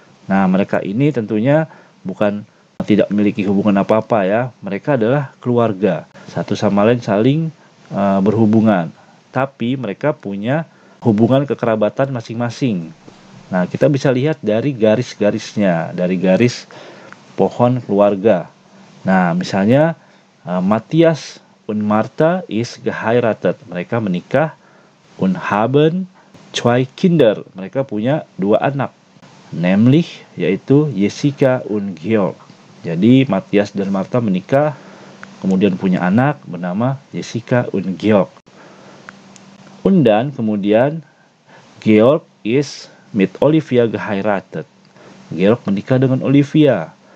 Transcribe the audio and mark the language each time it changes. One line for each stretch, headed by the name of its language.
Indonesian: Nah, mereka ini tentunya bukan tidak memiliki hubungan apa-apa ya. Mereka adalah keluarga. Satu sama lain saling berhubungan. Tapi mereka punya hubungan kekerabatan masing-masing. Nah, kita bisa lihat dari garis-garisnya, dari garis pohon keluarga. Nah, misalnya
German: Matthias und Martha ist geheiratet.
Indonesian: Mereka menikah.
German: Und haben zwei Kinder.
Indonesian: Mereka punya 2 anak.
German: Nämlich,
Indonesian: yaitu Jessica und Georg. Jadi Matthias dan Martha menikah, kemudian punya anak bernama Jessica und Georg.
German: Und dann
Indonesian: kemudian
German: Georg ist mit Olivia geheiratet.
Indonesian: Georg menikah dengan Olivia.